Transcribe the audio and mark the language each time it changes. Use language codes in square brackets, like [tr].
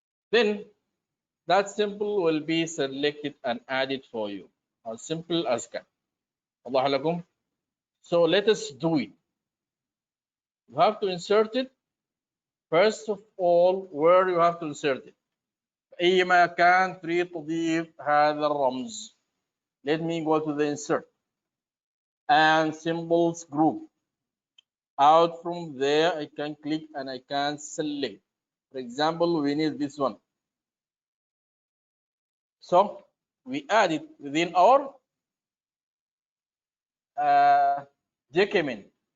[en] Then that symbol will be selected and added for you, as simple as can. [ar] واضح لكم؟ [en] So let us do it. You have to insert it. First of all, where you have to insert it. [ar] أي مكان تريد تضيف هذا الرمز. [en] Let me go to the insert and symbols group. Out from there, I can click and I can select. For example, we need this one. So we add it within our document.